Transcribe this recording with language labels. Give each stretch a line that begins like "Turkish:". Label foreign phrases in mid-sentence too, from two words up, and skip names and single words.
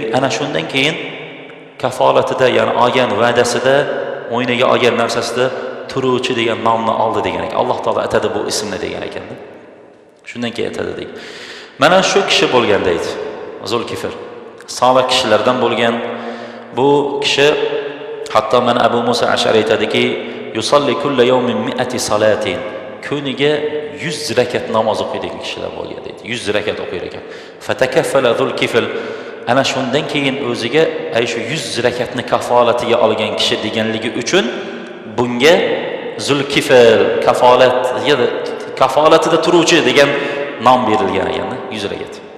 Uzbek: Ana shundan keyin kafolatida, ya'ni olgan va'dasida, mo'yniga olgan narsasida turuvchi degan nomni oldi degan ekan. Alloh taolo atadi bu ismni degan ekanda. Shundan keyin aytadi deydi. Mana shu kishi bo'lgan deydi. Zulkifil solih kishilardan bo'lgan. Bu kishi hatto mana Abu Musa Ash'ari aytadiki,
Arabic: يصلي كل يوم 100 صلاة.
Uzbek: Kuniga 100 rakat namoz o'qiydigan kishilar bo'lgan deydi. 100 rakat o'qiyar ekan. Fatakaffala Zulkifil ana shundan keyin o'ziga ay shu 100 rakatni kafolatiga olgan kishi deganligi uchun bunga Zulkifil kafolatida turuvchi degan nom berilgan ekan, 100 rakat.